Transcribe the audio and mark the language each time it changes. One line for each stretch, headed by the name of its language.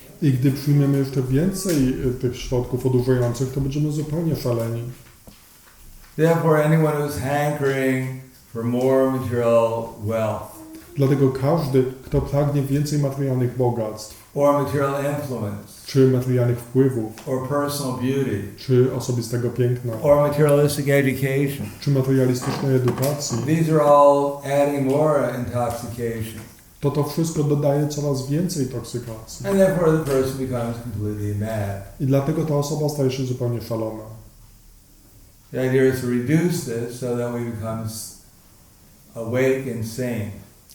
Polish: I gdy przyjmiemy jeszcze więcej tych środków odurzających, to będziemy zupełnie szaleni.
English: Therefore, anyone who's hankering for more material wealth,
Polish: Dlatego każdy, kto pragnie więcej materialnych bogactw,
English: or material influence,
Polish: czy materialnych wpływów,
English: or personal beauty,
Polish: czy osobistego piękna,
English: or materialistic education,
Polish: czy materialistycznej edukacji,
English: these are all adding more intoxication.
Polish: to wszystko dodaje coraz więcej toksykacji.
English: And therefore the person becomes completely mad.
Polish: I dlatego ta osoba staje się zupełnie szalona.
English: The idea is to reduce this so that we become awake and sane.